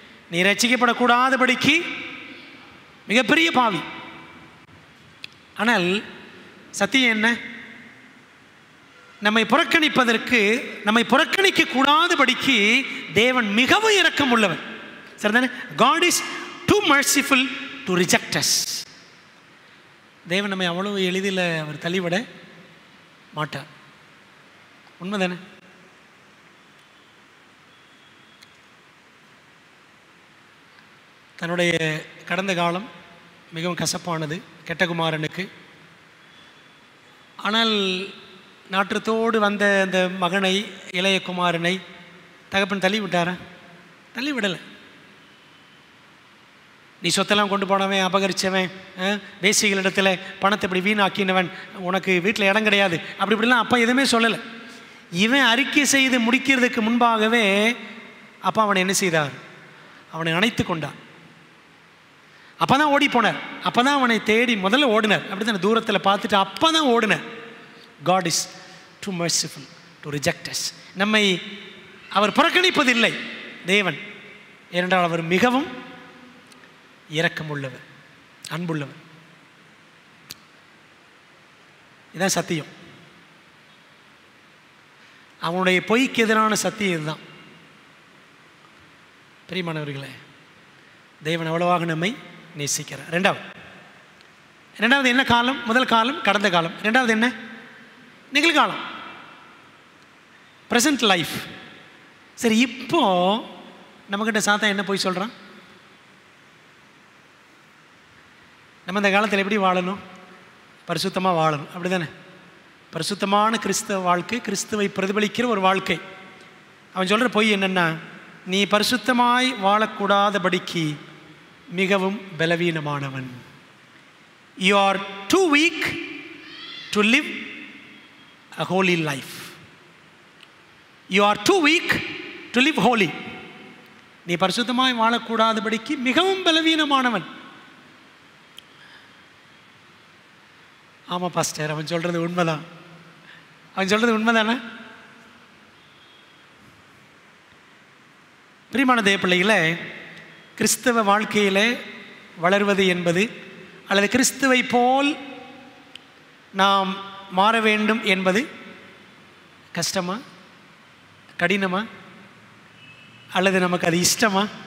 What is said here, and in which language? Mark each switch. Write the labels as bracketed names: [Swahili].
[Tamil] நீ ரட்சிக்கப்படக்கூடாதபடிக்கு மிகப்பெரிய பாவி. ஆனால் சத்தியம் என்ன? நம்மை புறக்கணிக்க கூடாதபடிக்கு தேவன் மிகவும் இரக்கம் உள்ளவர். சரிதானே? [English] God is too merciful to reject us. [Tamil] தேவன் நம்மை அவ்வளவு எளிதில் அவர் தள்ளிவிட மாட்டார். உண்மைதானே? தன்னுடைய கடந்த காலம் மிகவும் கசப்பானது கெட்டகுமாரனுக்கு. ஆனால் நாற்றத்தோடு வந்த அந்த மகனை, இளைய குமாரனை தகப்பன் தள்ளி விட்டாரா? தள்ளி விடலை. நீ சொத்தெல்லாம் கொண்டு போனவன், அபகரித்தவன், வேசிகளிடத்தில் பணத்தை இப்படி வீணாக்கினவன், உனக்கு வீட்டில் இடம் கிடையாது, அப்படி இப்படிலாம் அப்பா எதுவுமே சொல்லலை. இவன் அறிக்கை செய்து முடிக்கிறதுக்கு முன்பாகவே அப்பா அவனை என்ன செய்தார்? அவனை அணைத்து கொண்டார். அப்போ தான் ஓடி போனார். அப்போ தான் அவனை தேடி முதல்ல ஓடினார். அப்படி தான் தூரத்தில் பார்த்துட்டு அப்போ தான் ஓடினார். [English] God is too merciful to reject us. [Tamil] நம்மை அவர் புறக்கணிப்பதில்லை தேவன். ஏனென்றால் அவர் மிகவும் இரக்கமுள்ளவர், அன்புள்ளவர். இதுதான் சத்தியம். அவனுடைய பொய்க்கு எதிரான சத்தியம் இதுதான். பிரியமானவர்களே, தேவன் அவ்வளவாக நம்மை நேசிக்கிறார். ரெண்டாவது என்ன காலம்? முதல் காலம் கடந்த காலம். ரெண்டாவது என்ன? நிகழ்காலம், [English] Present life. [Tamil] சரி, இப்போ நம்மக்கிட்ட சாத்தா என்ன போய் சொல்கிறான்? நம்ம இந்த காலத்தில் எப்படி வாழணும்? பரிசுத்தமாக வாழணும், அப்படி தானே? பரிசுத்தமான கிறிஸ்தவ வாழ்க்கை, கிறிஸ்துவை பிரதிபலிக்கிற ஒரு வாழ்க்கை. அவன் சொல்கிற பொய் என்னென்னா, நீ பரிசுத்தமாய் வாழக்கூடாதபடிக்கு மிகவும் பலவீனமானவன். [English] You are too weak to live a holy life. You are too weak to live holy. [Tamil] நீ பரிசுத்தமாய் வாழக்கூடாதபடிக்கு மிகவும் பலவீனமானவன். ஆமாம் பாஸ்டர், அவன் சொல்கிறது உண்மைதான். அவன் சொல்கிறது உண்மைதானே? பிரியமான தேவ பிள்ளைகளே, கிறிஸ்தவ வாழ்க்கையில் வளர்வது என்பது, அல்லது கிறிஸ்துவை போல் நாம் மாற வேண்டும் என்பது கஷ்டமா, கடினமா, அல்லது நமக்கு அது இஷ்டமா?